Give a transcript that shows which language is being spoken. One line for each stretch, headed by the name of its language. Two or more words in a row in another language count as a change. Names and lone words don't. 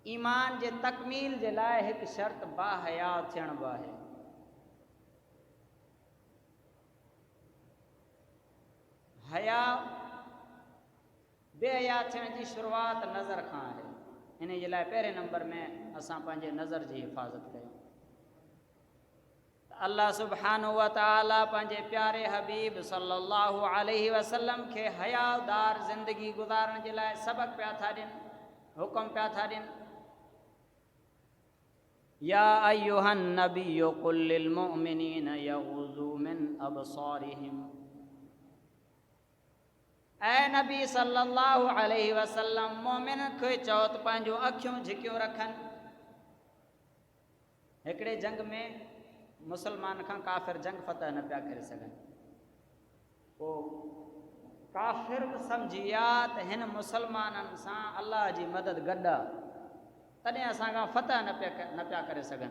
Sindhi: ईमान जे तकमील जे लाइ हिकु शर्त बाहया थियण बि आहे। हया बेहया थियण जी शुरूआत नज़र खां आहे। इन जे लाइ पहिरें नंबर में असां पंहिंजे नज़र जी हिफ़ाज़त कयूं।
Arabic: الله سبحانه وتعالى
Sindhi: पंहिंजे प्यारे हबीब
Arabic: صلى الله عليه وسلم
Sindhi: खे हयादार ज़िंदगी गुज़ारण जे लाइ सबक़ पिया था ॾियनि, हुकुम पिया था ॾियनि।
Arabic: يا أيها النبي قل للمؤمنين يغضوا من أبصارهم,
Sindhi: ऐ नबी
Arabic: صلى الله عليه وسلم
Sindhi: मोमिन खे चओ त पंहिंजूं अखियूं झिकियूं रखनि। हिकिड़े जंग में मुसलमान खां काफ़िर जंग फतह न पिया करे सघनि। पोइ काफ़िर बि सम्झी विया त हिन मुसलमाननि सां अलाह जी मदद गॾु आहे, तॾहिं असांखां फतह न पिया करे सघनि।